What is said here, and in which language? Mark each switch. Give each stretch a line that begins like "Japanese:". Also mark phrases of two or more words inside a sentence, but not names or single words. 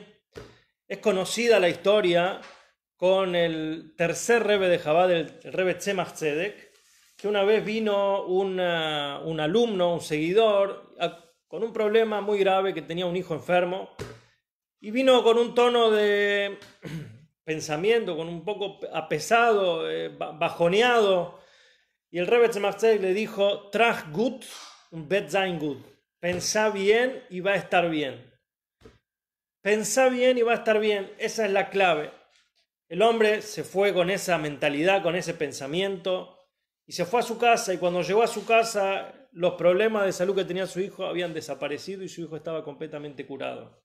Spanish: Es conocida la historia con el tercer Rebbe de Chabad, el Rebbe Tzemach Tzedek, que una vez vino un alumno, un seguidor, con un problema muy grave, que tenía un hijo enfermo, y vino con un tono de pensamiento, con un poco apesado, bajoneado, y el Rebbe Tzemach Tzedek le dijo,
Yiddish: trach gut und wird sein gut,
Spanish: pensá bien y va a estar bien. Pensá bien y va a estar bien, esa es la clave. El hombre se fue con esa mentalidad, con ese pensamiento, y se fue a su casa, y cuando llegó a su casa, los problemas de salud que tenía su hijo habían desaparecido y su hijo estaba completamente curado.